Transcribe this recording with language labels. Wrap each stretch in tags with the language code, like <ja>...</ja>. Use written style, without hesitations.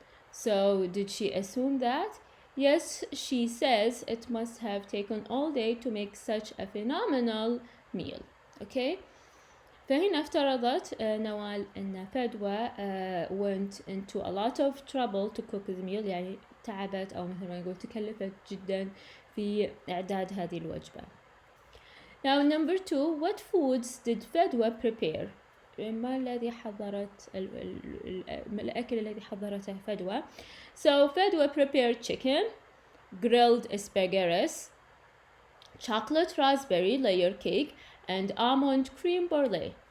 <en>So did she assume that? Yes, she says it must have taken all day to make such a phenomenal meal. Okay?</en> <ar>فهنا افترضت نوال أن فدوى</ar> <en>went into a lot of trouble to cook the meal،</en> <ar>يعني تعبت أو مثل ما نقول تكلفت جدا في إعداد هذه الوجبة.</ar> <en>Now number 2, what foods did فدوى prepare؟</en> <ar>ما الذي حضرت الأكل الذي حضرته فدوى؟</ar> <en>So فدوى prepared chicken, grilled asparagus, chocolate raspberry layer cake, and almond cream brulee.</en>